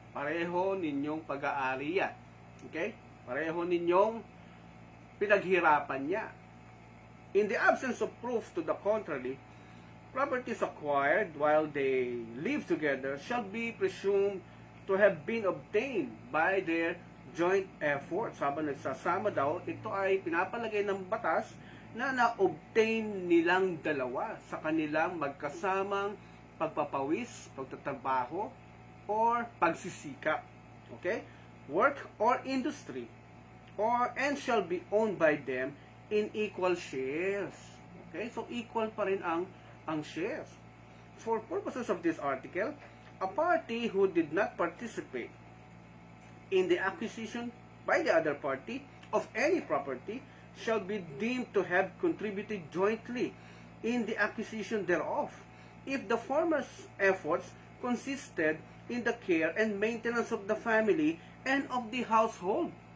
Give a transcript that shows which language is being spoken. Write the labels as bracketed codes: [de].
[tl] Pareho ninyong pag-aari yan. Okay? Pareho ninyong pinaghirapan niya. [en] In the absence of proof to the contrary, properties acquired while they live together shall be presumed to have been obtained by their joint efforts. [tl] Habang nagsasama daw, ito ay pinapalagay ng batas na na-obtain nilang dalawa sa kanilang magkasamang pagpapawis, pagtatrabaho, or pagsisikap. Okay? [en] Work or industry, and shall be owned by them in equal shares. Okay? [tl] So, equal pa rin ang shares. [en] For purposes of this article, a party who did not participate in the acquisition by the other party of any property shall be deemed to have contributed jointly in the acquisition thereof, if the former's efforts consisted in the care and maintenance of the family and of the household.